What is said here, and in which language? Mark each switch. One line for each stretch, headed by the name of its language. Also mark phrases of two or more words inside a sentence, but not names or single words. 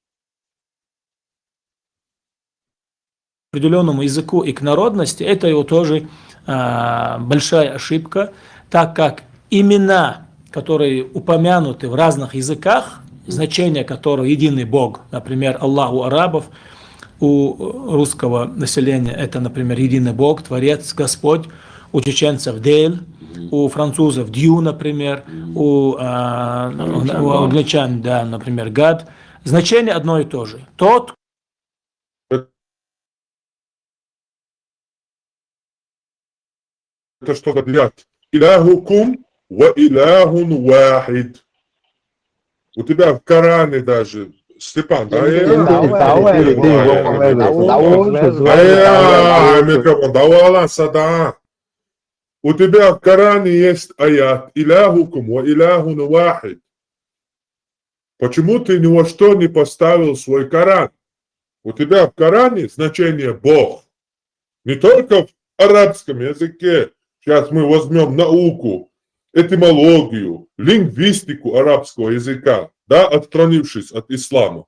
Russian: Определенному языку и к народности, это его тоже большая ошибка, так как имена, которые упомянуты в разных языках, значение которого единый Бог, например, Аллах у арабов, у русского населения это, например, единый Бог, Творец, Господь, у чеченцев Дель, у французов дью, например, у англичан, да, например, гад. Значение одно и то же. Тот, это что говорят?
Arabic: إلهكم وإله واحد.
Russian: У тебя в Коране даже, Степан, у тебя в Коране есть аят
Arabic: «إلهكم وإله واحد».
Russian: Почему ты ни во что не поставил свой Коран? У тебя в Коране значение «Бог». Не только в арабском языке. Сейчас мы возьмем науку, этимологию, лингвистику арабского языка, да, отстранившись от ислама.